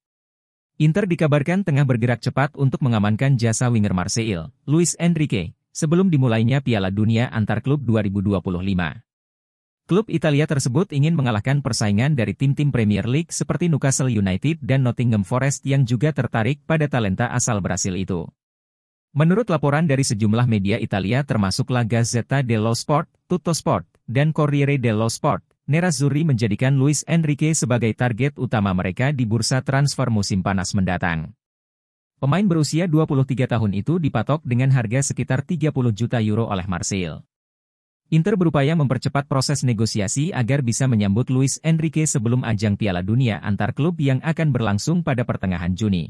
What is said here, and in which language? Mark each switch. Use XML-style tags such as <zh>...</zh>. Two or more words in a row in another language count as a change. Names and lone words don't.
<id>Inter dikabarkan tengah bergerak cepat untuk mengamankan jasa winger Marseille, Luis Enrique, sebelum dimulainya Piala Dunia antar klub 2025. Klub Italia tersebut ingin mengalahkan persaingan dari tim-tim Premier League seperti Newcastle United dan Nottingham Forest yang juga tertarik pada talenta asal Brasil itu. Menurut laporan dari sejumlah media Italia termasuk La Gazzetta dello Sport, Tuttosport, dan Corriere dello Sport, Nerazzurri menjadikan Luis Enrique sebagai target utama mereka di bursa transfer musim panas mendatang. Pemain berusia 23 tahun itu dipatok dengan harga sekitar 30 juta euro oleh Marseille. Inter berupaya mempercepat proses negosiasi agar bisa menyambut Luis Enrique sebelum ajang Piala Dunia antar klub yang akan berlangsung pada pertengahan Juni.</id>